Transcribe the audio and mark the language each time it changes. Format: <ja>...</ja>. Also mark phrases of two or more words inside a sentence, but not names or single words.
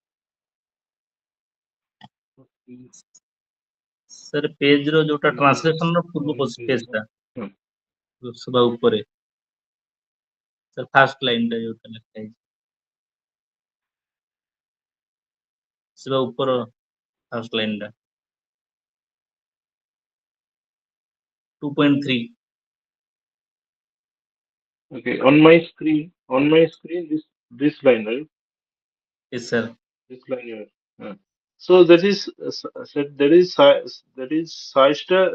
<or>ସାର୍ ପେଜ ର ଯୋଉଟା ଟ୍ରାନ୍ସଲେସନ ର ପୂର୍ବ ପେଜ ଟା ହଁ। ସବା ଉପରେ ସାର୍</or> <en>first line</en> <or>ଟା ଯୋଉଟା ଲେଖା ହେଇଛି ସବା ଉପର</or> <en>first line</en> <or>ଟା 2.3।</or> <en>Okay, on my screen, this line, right? Yes sir. This line here. So that is psi star.</en>